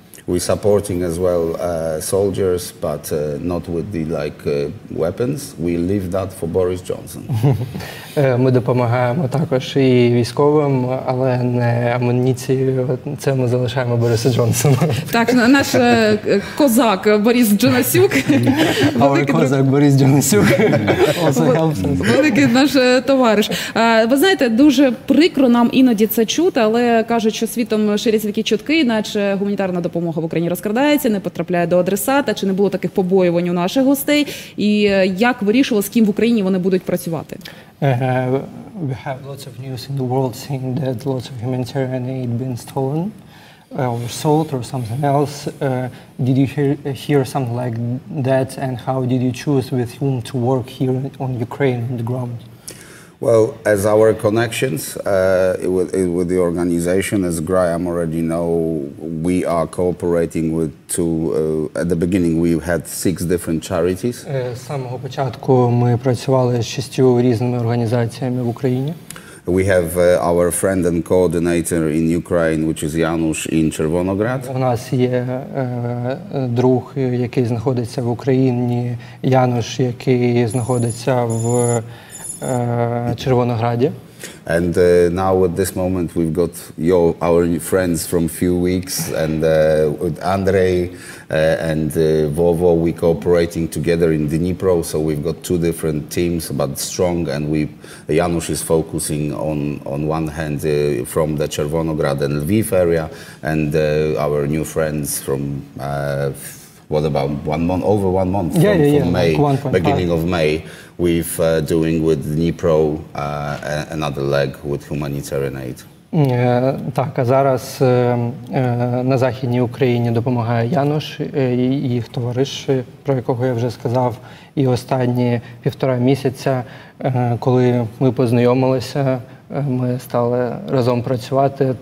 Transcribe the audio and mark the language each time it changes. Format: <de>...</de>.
<en>We're supporting as well soldiers, but not with the weapons. We leave that for Boris Johnson.</en> <uk>Ми допомагаємо також і військовим, але не амуніцією. Це ми залишаємо Борису Джонсону. Так, наш козак Борис Джонасюк. Козак Борис Джонасюк. Великий наш товариш. Ви знаєте, дуже прикро нам іноді це чути, але кажуть, що світом ширяться такі чутки, наче гуманітарна допомога в Україні розкрадається, не потрапляє до адресата, чи не було таких побоювань у наших гостей, і як вирішували, з ким в Україні вони будуть працювати?</uk> <en>We have lots of news in the world saying that lots of humanitarian aid been stolen or sold or something else. Did you hear something like that, and how did you choose with whom to work here on Ukraine on the ground? Well, as our connections with the organization, as Graham already know, we are cooperating with at the beginning we had 6 different charities.</en> <uk>З самого початку ми працювали з 6 різними організаціями в Україні.</uk> <en>We have our friend and coordinator in Ukraine, which is Janusz in Червоноград.</en> <uk>У нас є друг, який знаходиться в Україні, Януш, який знаходиться в Червонограді.</uk> <en>And now at this moment we've got our friends from few weeks, and with Andrei and Vovo, we cooperating together in Dnipro. So we've got 2 different teams, but strong. And Janusz is focusing on one hand from the Червоноград and Lviv area, and our new friends from what about 1 month? Over 1 month from May, like beginning of May. We've doing with Dnipro another leg with humanitarian aid.</en> <uk>Так, а зараз на Західній Україні допомагає Януш і їх товариш, про якого я вже сказав. І останні 1,5 місяця, коли ми познайомилися, ми стали разом працювати.</uk>